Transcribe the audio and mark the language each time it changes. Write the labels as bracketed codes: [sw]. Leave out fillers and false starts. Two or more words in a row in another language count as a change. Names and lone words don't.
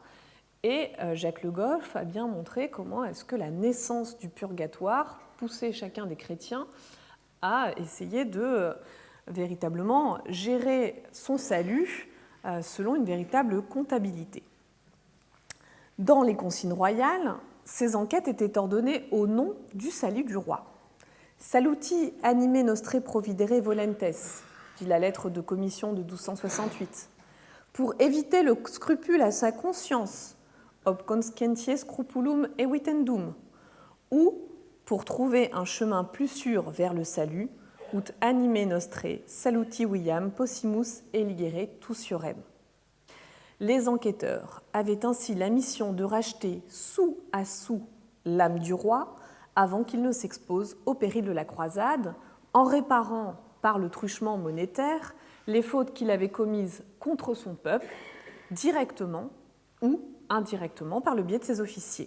[fr] Et Jacques Le Goff a bien montré comment est-ce que la naissance du purgatoire poussait chacun des chrétiens à essayer de véritablement gérer son salut selon une véritable comptabilité. Dans les consignes royales, ces enquêtes étaient ordonnées au nom du salut du roi. [la] Saluti anime nostre providere volentes, [fr] dit la lettre de commission de 1268, pour éviter le scrupule à sa conscience, [la] ob conscientiae scrupulum evitendum, [fr] ou pour trouver un chemin plus sûr vers le salut, [la] ut anime nostre saluti viam possimus eligere tusiorem. [fr] Les enquêteurs avaient ainsi la mission de racheter sou à sou l'âme du roi avant qu'il ne s'expose au péril de la croisade, en réparant par le truchement monétaire les fautes qu'il avait commises contre son peuple, directement ou indirectement par le biais de ses officiers.